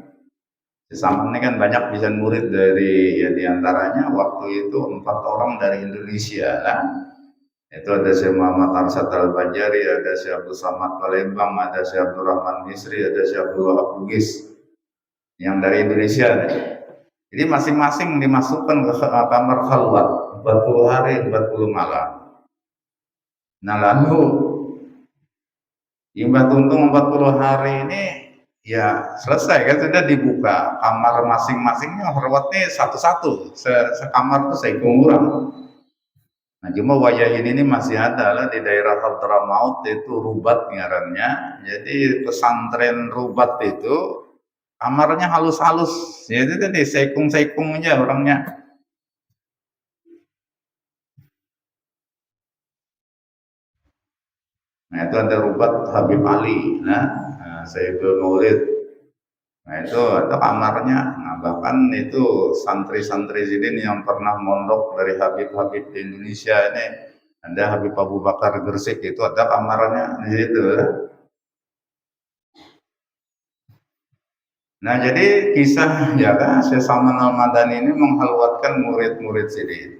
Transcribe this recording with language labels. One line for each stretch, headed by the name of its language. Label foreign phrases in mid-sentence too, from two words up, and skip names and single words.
Indonesian: Syekh Saman ini kan banyak bisa murid dari, ya diantaranya waktu itu 4 orang dari Indonesia lah. Itu ada Syekh Muhammad Arsyad Al-Banjari, ada Syekh Abdul Samad Palembang, ada Syekh Abdul Rahman Misri, ada Syekh Abdul Wahab Bugis yang dari Indonesia nih. Jadi masing-masing dimasukkan ke kamar khalwat 40 hari 40 malam. Nah lalu Imba Tuntung 40 hari ini ya selesai kan, sudah dibuka kamar masing-masingnya, khalwatnya satu-satu, sekamar tuh seikung orang. Nah cuma wayah ini masih ada lah di daerah Hadramaut, itu Rubat ngarannya. Jadi pesantren Rubat itu kamarnya halus-halus, jadi tadi seikung-seikung aja orangnya. Nah itu ada Rubat Habib Ali, nah Sayyidul Maulid. Nah itu ada kamarnya, nah bahkan itu santri-santri Sidin yang pernah mondok dari Habib-Habib di Indonesia ini, ada Habib Abu Bakar Gresik, itu ada kamarnya di situ. Nah jadi kisah ya kan Syekh Saman Al-Madani ini menghalwatkan murid-murid Sidin.